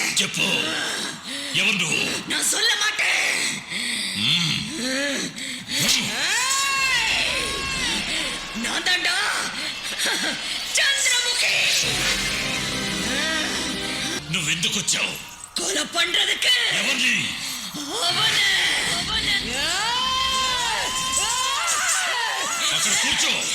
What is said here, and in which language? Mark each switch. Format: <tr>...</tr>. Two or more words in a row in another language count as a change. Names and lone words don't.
<te>చెప్పు ఎవరు నువ్వు?</te> <ta>நான் சொல்ல மாட்டேன் நான் தாண்டா చంద్రముఖి</ta> <te>నువ్వెందుకు వచ్చావు?</te> <ta>கொலை பண்றதுக்கு</ta> <te>ఎవరిని?</te> <ta>அவனை</ta> <te>అక్కడ కూర్చో.</te>